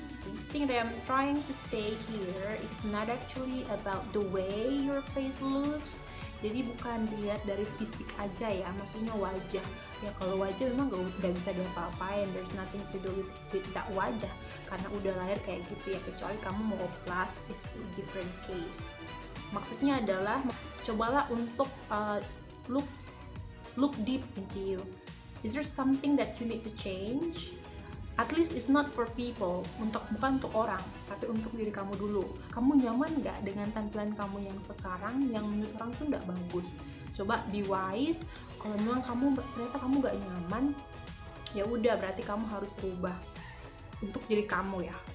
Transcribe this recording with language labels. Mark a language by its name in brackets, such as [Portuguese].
[English] The thing that I'm trying to say here is not actually about the way your face looks. [Indonesian] Jadi bukan dilihat dari fisik aja ya, maksudnya wajah. Ya kalau wajah memang nggak bisa diapa-apain, [English] there's nothing to do with that [Indonesian] wajah, karena udah lahir kayak gitu ya. Kecuali kamu mau oplas, [English] it's a different case. [Indonesian] Maksudnya adalah cobalah untuk [English] look deep into you. Is there something that you need to change? At least it's not for people, [Indonesian] bukan untuk orang, tapi untuk diri kamu dulu. Kamu nyaman nggak dengan tampilan kamu yang sekarang, yang menurut orang tuh nggak bagus? Coba [English] be wise. [Indonesian] Kalau memang ternyata kamu nggak nyaman, ya udah berarti kamu harus rubah untuk diri kamu ya.